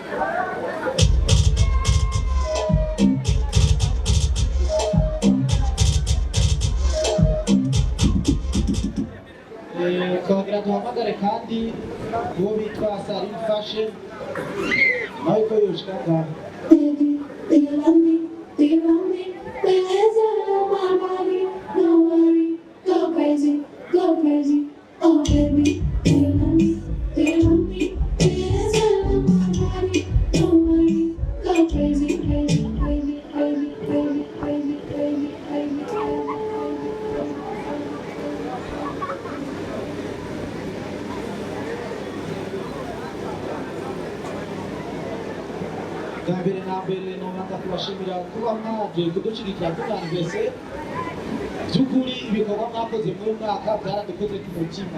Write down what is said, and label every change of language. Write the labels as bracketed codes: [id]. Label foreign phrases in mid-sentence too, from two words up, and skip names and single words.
[rn] Twongera duhamagare kandi uwo bitwa Salim Fashion nawe ko yoshaka. [en] Baby, do you love me? Do you love me? There's a my body. Don't worry, go crazy, go crazy. Oh baby, do you love me? Do you love me? There's a my body. Don't worry, go crazy, crazy, crazy, crazy, crazy, crazy, crazy, crazy, crazy. [rn] Gambere na mbere nobanza kubashimira kuba mwaje kudushigikira kuri Anniversaire. Byukuri ibikorwa mwakoze muri mwaka byaradukoze ku mutima.